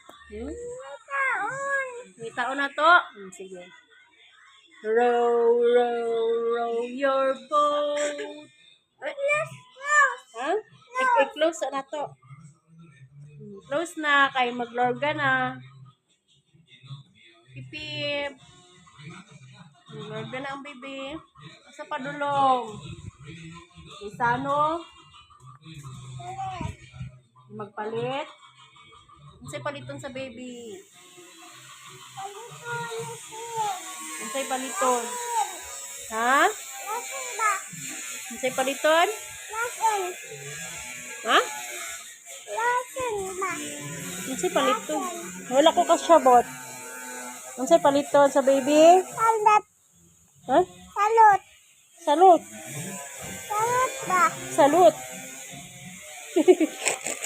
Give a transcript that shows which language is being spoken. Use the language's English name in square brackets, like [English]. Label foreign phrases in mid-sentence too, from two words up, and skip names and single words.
[Cebuano] Hmm? Taon. May taon na to? Sige. [English] Row, row, row your boat. Ay, Let's close. [Cebuano] ha? I-close na to. Close na. Kay maglorga na. Pipip. Maglorga na ang baby. Asa pa dulong? Isano? Magpalit. Unsay paliton sa baby? Unsay paliton? Ha? Lasin ba? Unsay paliton? Lasin. Ha? Lasin ba? Unsay paliton? Wala ko kasyabot. Unsay paliton sa baby? Salut. Ha? Salut. Salud. Salut ba? Salud.